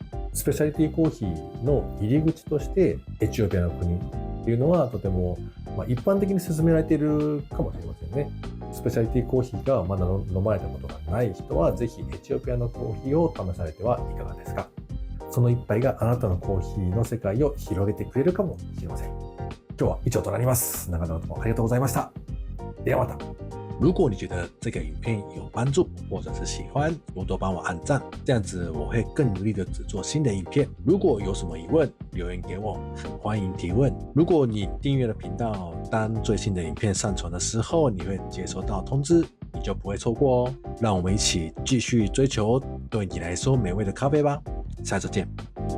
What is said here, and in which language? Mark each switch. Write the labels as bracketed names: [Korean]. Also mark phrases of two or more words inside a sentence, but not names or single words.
[Japanese] スペシャリティコーヒーの入り口としてエチオピアの国っていうのはとても一般的に進められているかもしれませんね。スペシャリティコーヒーがまだ飲まれたことがない人はぜひエチオピアのコーヒーを試されてはいかがですか。その一杯があなたのコーヒーの世界を広げてくれるかもしれません。今日は以上となります。長々とありがとうございました。ではまた。 [Chinese] 如果你觉得这个影片有帮助，或者是喜欢，多多帮我按赞，这样子我会更努力的制作新的影片。如果有什么疑问，留言给我，很欢迎提问。如果你订阅了频道，当最新的影片上传的时候，你会接收到通知，你就不会错过哦。让我们一起继续追求对你来说美味的咖啡吧。下次见。